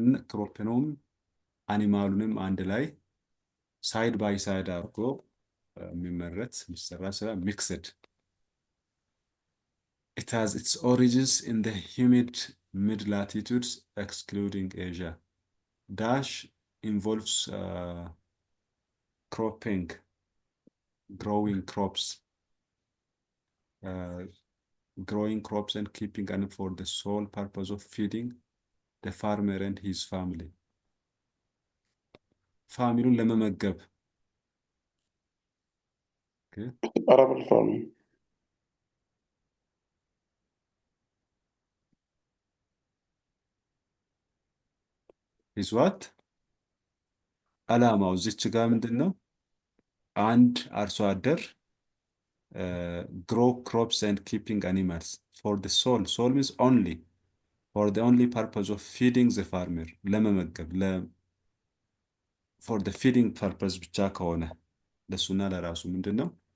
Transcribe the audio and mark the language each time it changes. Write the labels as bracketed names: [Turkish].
[Amharic] ክሮፕንም አኒማሉንም አንድ ላይ ሳይድ ባይ ሳይድ አድርጎ የሚሰራ ስራ ሚክስድ. [English] It has its origins in the humid mid-latitudes, excluding Asia. Dash involves cropping, growing crops and keeping animals for the sole purpose of feeding the farmer and his family. [Amharic] ፋሚሉን ለመመገብ. [English] Okay. Arable farming. Is what? [Amharic] ዓላማው እዚች ጋር ምንድን ነው? አንድ አርሶ አደር [English] grow crops and keeping animals for the sole means only, for the only purpose of feeding the farmer. [Amharic] ለመመገብ [English] for the feeding purpose [Amharic] ብቻ ከሆነ ለሱና ለራሱ ምንድን ነው?